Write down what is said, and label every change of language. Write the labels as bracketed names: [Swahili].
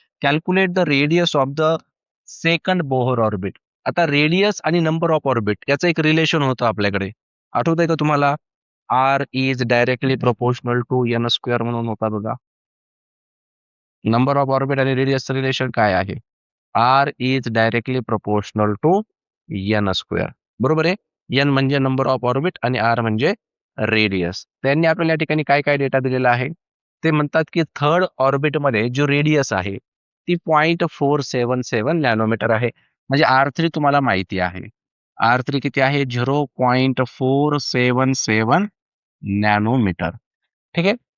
[English] Calculate the radius of the second Bohr orbit. [Marathi] आता radius आणि number of orbit याचं एक रिलेशन होतं आपल्याकडे. आठवत आहे का तुम्हाला? [English] R is directly proportional to n square म्हणून होता बघा. [Marathi] नंबर ऑफ ऑर्बिट आणि रेडियसचं रिलेशन काय आहे? [English] R is directly proportional to n square. [Marathi] बरोबर आहे. एन म्हणजे नंबर ऑफ ऑर्बिट आणि आर म्हणजे रेडियस. त्यांनी आपल्याला या ठिकाणी काय काय डेटा दिलेला आहे? ते म्हणतात की थर्ड ऑर्बिटमध्ये जो रेडियस आहे ती 0.477 नॅनोमीटर आहे. म्हणजे R3 तुम्हाला माहिती आहे. R3 किती आहे? 0.477 नॅनोमीटर. ठीक आहे.